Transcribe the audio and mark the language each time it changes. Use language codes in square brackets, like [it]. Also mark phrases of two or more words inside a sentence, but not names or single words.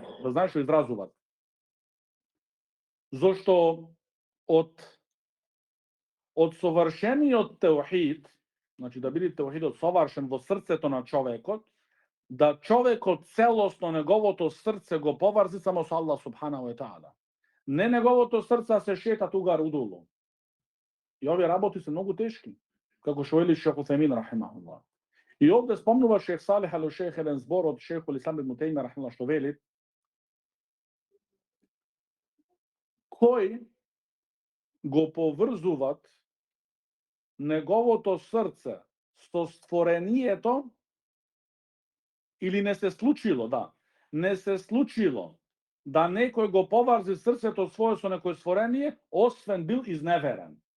[mk] Да знае што изразуваат. Зошто од совршениот теухид, значи да биде теухидот совршен во срцето на човекот, да човекот целосно неговото срце го поврзи само со Аллах [ar] سبحانه وتعالى. [mk] Не неговото срце се шета тугар удолу. И овие работи се многу тешки, како што вели Шейх Утемин рахимахуллах. I ovde spomnува шех Салих ал-Шейх еден збор од шейхул Ислам ибн Теймија рахимахуллах што вели кој го поврзуваат неговото срце со створението или не се случило, не се случило да некој го поврзи срцето свое со некој створение, освен бил изневерен.